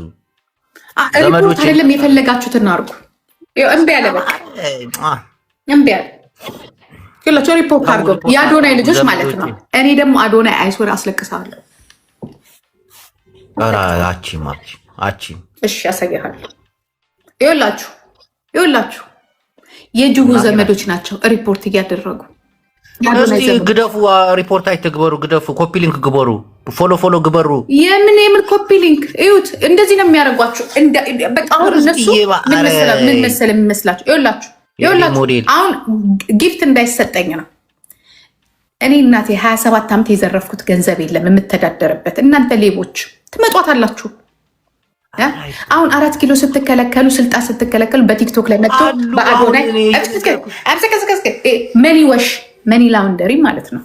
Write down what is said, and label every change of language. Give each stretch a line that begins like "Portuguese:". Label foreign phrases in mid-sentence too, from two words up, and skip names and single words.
Amharic: ሪፖርት አይደለም የፈለጋችሁትን አድርጉ። እምቢ አለ፣ በቃ እምቢ አለ። ይኸውላችሁ ሪፖርት አድርገው የአዶናይ ልጆች ማለት ነው። እኔ ደግሞ አዶናይ አይሶር አስለቅሳለሁ። አቺ እሺ ያሳያለሁ። ይኸውላችሁ የጅቡ ዘመዶች ናቸው ሪፖርት እያደረጉ።
Tigrinya: እስቲ ግደፉ፣ ሪፖርት አይተግበሩ፣ ግደፉ፣
English: copy link
Tigrinya: ግበሩ፣ ፎሎ ግበሩ።
Amharic: የምን
English: copy link?
Amharic: እዩት፣ እንደዚህ ነው የሚያደርጓቸው። በቃ አሁን እነሱ ምን መሰለ የሚመስላቸው? ይኸውላችሁ አሁን ጊፍት እንዳይሰጠኝ ነው። እኔ እናቴ 27 ዓመት የዘረፍኩት ገንዘብ የለም የምተዳደርበት። እናንተ ሌቦች ትመጧታላችሁ። አሁን 4 ኪሎ ስትከለከሉ፣ ስልጣን ስትከለከሉ በቲክቶክ ላይ መጥቶ በአዶናይ
English: money laundry
Amharic: ማለት ነው።